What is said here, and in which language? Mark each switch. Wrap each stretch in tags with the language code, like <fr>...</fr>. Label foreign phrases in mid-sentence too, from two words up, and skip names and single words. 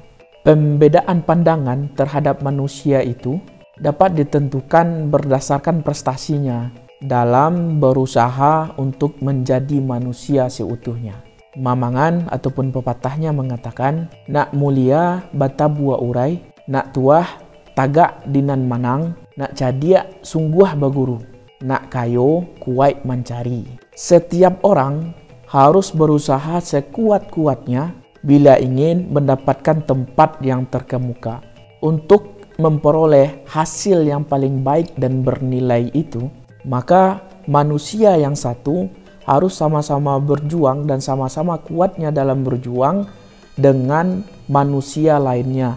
<id>Pembedaan pandangan terhadap manusia itu dapat ditentukan berdasarkan prestasinya dalam berusaha untuk menjadi manusia seutuhnya. Mamangan ataupun pepatahnya mengatakan,</id> <min>nak mulia bata buah urai, nak tuah tagak dinan manang, nak cadiak sungguh baguru, nak kayo kuat mencari.</min> <id>Setiap orang harus berusaha sekuat-kuatnya bila ingin mendapatkan tempat yang terkemuka. Untuk memperoleh hasil yang paling baik dan bernilai itu, maka manusia yang satu harus sama-sama berjuang dan sama-sama kuatnya dalam berjuang dengan manusia lainnya.</id>